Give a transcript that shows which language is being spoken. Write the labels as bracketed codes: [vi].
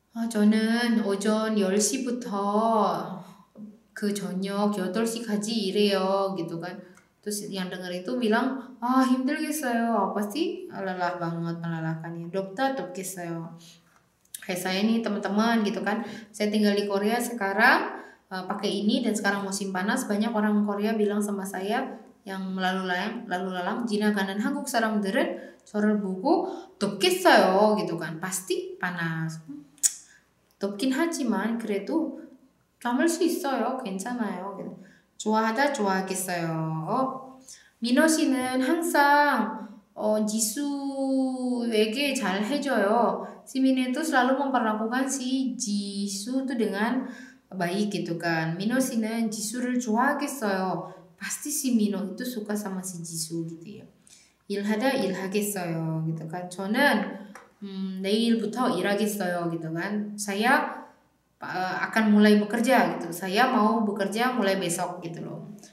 [ko] 저는 오전 10시부터 그 저녁 8시까지 일해요 [id] gitu kan. Terus yang dengar itu bilang [ko] 힘들겠어요. [id] Pasti lelah banget, melelahkan ya. Dokter [ko] 돕겠어요. [id] Kayak saya nih teman-teman gitu kan. Saya tinggal di Korea sekarang pakai ini dan sekarang musim panas, banyak orang Korea bilang sama saya yang lalu lalang [ko] 지나가는 한국 사람들은 저를 보고 덥겠어요 [id] gitu kan. Pasti panas. [ko] 덥긴 하지만 그래도 참을 수 있어요. 괜찮아요. 좋아하다 좋아하겠어요. 민호 씨는 항상 지수에게 잘 해줘요. [id] Si Mino itu selalu memperlakukan si Jisoo itu dengan baik gitu kan. [ko] Mino 씨는 지수를 좋아하겠어요. [id] pasti si Mino itu suka sama si Jisoo gitu ya. [ko] 일하다 일하겠어요 [id] gitu kan. [ko] 저는 내일부터 일하겠어요 [id] gitu kan. Saya akan mulai bekerja gitu. Saya mau bekerja mulai besok gitu loh.